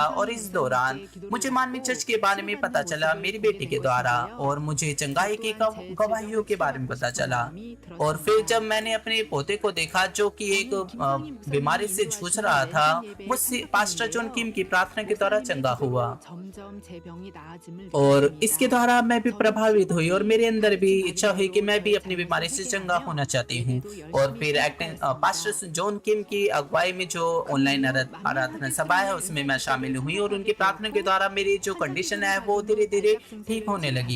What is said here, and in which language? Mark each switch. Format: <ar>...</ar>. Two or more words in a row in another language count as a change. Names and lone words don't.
<hi>और इस दौरान मुझे मानवीय चर्च के बारे में पता चला मेरी बेटी के द्वारा और मुझे चंगाई की गवाहियों के बारे में पता चला। और फिर जब मैंने अपने पोते को देखा जो कि एक बीमारी से जूझ रहा था, वो पास्टर जॉन किम की प्रार्थना के द्वारा चंगा हुआ</hi> <ko>점점 제 병이 나아짐을</ko> <hi>और इसके द्वारा मैं भी प्रभावित हुई और मेरे अंदर भी इच्छा हुई कि मैं भी अपनी बीमारी से चंगा होना चाहती हूँ। और फिर पास्टर जॉन किम की अगुवाई में जो ऑनलाइन आराधना सभा है उसमें मैं शामिल हुई और उनकी प्रार्थना के द्वारा मेरी जो कंडीशन है वो धीरे धीरे ठीक होने लगी।</hi>